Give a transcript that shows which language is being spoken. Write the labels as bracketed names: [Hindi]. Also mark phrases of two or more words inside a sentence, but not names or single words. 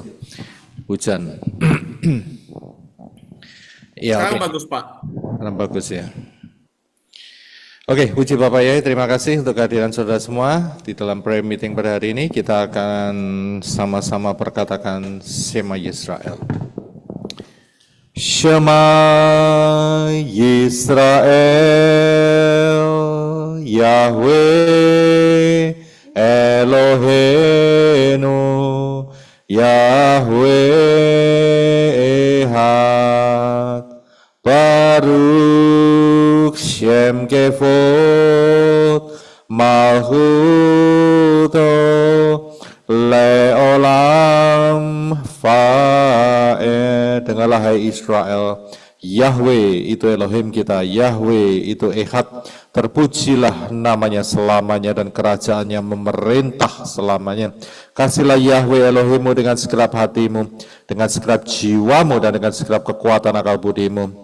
[Indonesian] Hujan. Ya, Sekarang oke. bagus, Pak. Sekarang bagus ya. Oke, puji Bapak Yahweh, terima kasih untuk kehadiran saudara semua di dalam [English] prayer meeting [Indonesian] pada hari ini. Kita akan sama-sama perkatakan [Hebrew] שמע ישראל. שמע ישראל, יהוה אלוהינו, יהוה אחד, ברוך שם כבוד מלכותו לעולם ועד. [Indonesian] Dengarlah hai Israel, Yahweh itu Elohim kita, Yahweh itu Ehad, terpujilah namanya selamanya dan kerajaannya memerintah selamanya. Kasihlah Yahweh Elohimmu dengan segenap hatimu, dengan segenap jiwamu dan dengan segenap kekuatan akal budimu.